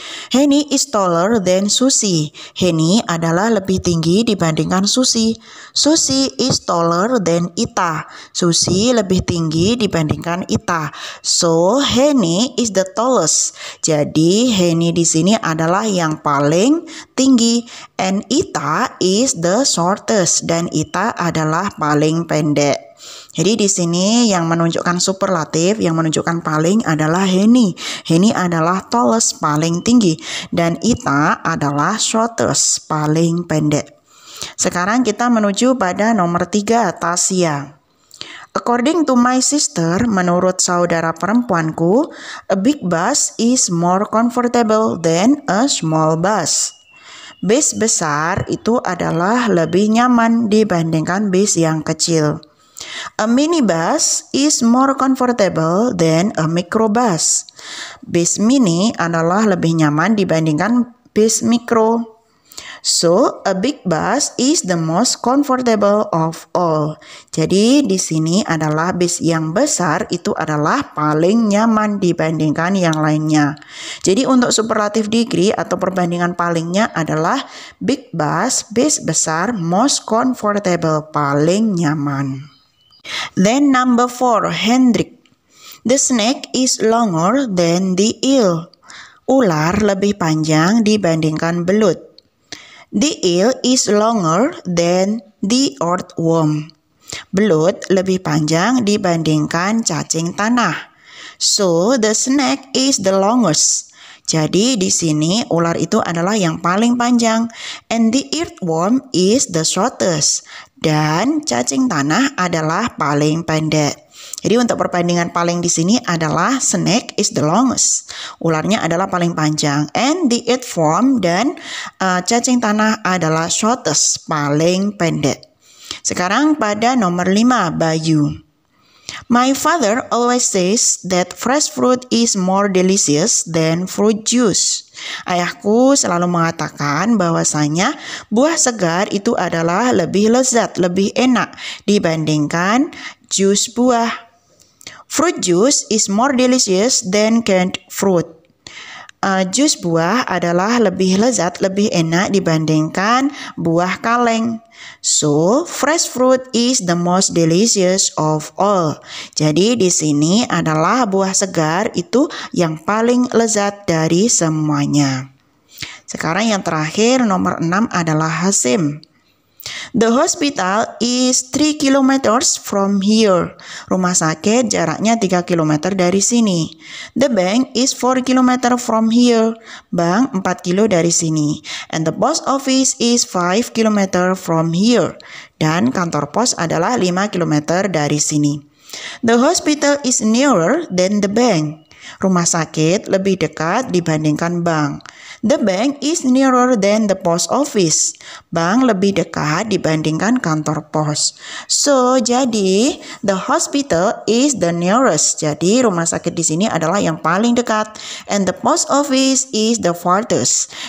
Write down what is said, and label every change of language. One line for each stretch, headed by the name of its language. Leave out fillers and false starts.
English: Henny is taller than Susi.
Indonesian: Henny adalah lebih tinggi dibandingkan Susi.
English: Susi is taller than Ita.
Indonesian: Susi lebih tinggi dibandingkan Ita.
English: So, Henny is the tallest.
Indonesian: Jadi, Henny di sini adalah yang paling tinggi.
English: And Ita is the shortest.
Indonesian: Dan Ita adalah paling pendek. Jadi di sini yang menunjukkan superlatif, yang menunjukkan paling adalah Henny. Henny adalah tallest, paling tinggi, dan Ita adalah shortest, paling pendek. Sekarang kita menuju pada nomor 3, Tasya.
English: According to my sister,
Indonesian: menurut saudara perempuanku,
English: a big bus is more comfortable than a small bus.
Indonesian: Bis besar itu adalah lebih nyaman dibandingkan bis yang kecil.
English: A minibus is more comfortable than a microbus.
Indonesian: Bis mini adalah lebih nyaman dibandingkan bis mikro.
English: So, a big bus is the most comfortable of all.
Indonesian: Jadi, di sini adalah bis yang besar itu adalah paling nyaman dibandingkan yang lainnya. Jadi, untuk superlative degree atau perbandingan palingnya adalah big bus, bis besar, most comfortable, paling nyaman.
English: Then number 4, Hendrik. The snake is longer than the eel.
Indonesian: Ular lebih panjang dibandingkan belut.
English: The eel is longer than the earthworm.
Indonesian: Belut lebih panjang dibandingkan cacing tanah.
English: So, the snake is the longest.
Indonesian: Jadi, di sini ular itu adalah yang paling panjang.
English: And the earthworm is the shortest.
Indonesian: Dan cacing tanah adalah paling pendek. Jadi untuk perbandingan paling di sini adalah
English: snake is the longest.
Indonesian: Ularnya adalah paling panjang.
English: And the earthworm
Indonesian: dan cacing tanah adalah shortest, paling pendek. Sekarang pada nomor 5, Bayu.
English: My father always says that fresh fruit is more delicious than fruit juice.
Indonesian: Ayahku selalu mengatakan bahwasanya buah segar itu adalah lebih lezat, lebih enak dibandingkan jus buah.
English: Fruit juice is more delicious than canned fruit.
Indonesian: Jus buah adalah lebih lezat, lebih enak dibandingkan buah kaleng.
English: So, fresh fruit is the most delicious of all.
Indonesian: Jadi di sini adalah buah segar itu yang paling lezat dari semuanya. Sekarang yang terakhir nomor 6 adalah Hasim.
English: The hospital is 3 kilometers from here.
Indonesian: Rumah sakit jaraknya 3 km dari sini.
English: The bank is 4 km from here.
Indonesian: Bank 4 kilo dari sini.
English: And the post office is 5 km from here.
Indonesian: Dan kantor pos adalah 5 km dari sini.
English: The hospital is nearer than the bank.
Indonesian: Rumah sakit lebih dekat dibandingkan bank.
English: The bank is nearer than the post office.
Indonesian: Bank lebih dekat dibandingkan kantor pos.
English: So, jadi the hospital is the nearest.
Indonesian: Jadi rumah sakit di sini adalah yang paling dekat.
English: And the post office is the farthest.